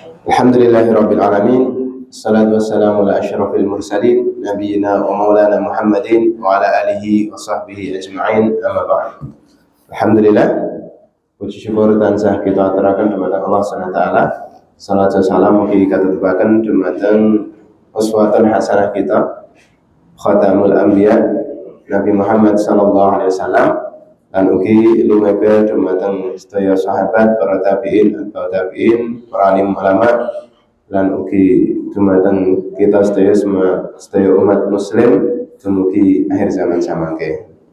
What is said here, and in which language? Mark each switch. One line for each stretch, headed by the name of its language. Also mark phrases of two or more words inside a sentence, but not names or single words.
Arabic: الحمد لله رب العالمين الصلاة والسلام على أشرف المرسلين نبينا ومولانا محمد وعلى آله وصحبه أجمعين. أما بعد.
Javanese: Alhamdulillah, puji syukur tansah kita aturaken dumateng Allah
Arabic: سبحانه وتعالى.
Indonesian: Salat dan salam
Javanese: mugi katutupaken dumateng
Arabic: أسوة حسنة
Javanese: kita
Arabic: خاتم الأنبياء
Javanese: Nabi Muhammad
Arabic: صلى الله عليه وسلم
Javanese: lan ugi lumepe dumateng sedaya sahabat, para tabi'in, atau tabi'in, para alim ulama lan ugi dumateng kita sedaya umat muslim dumugi akhir zaman samangke.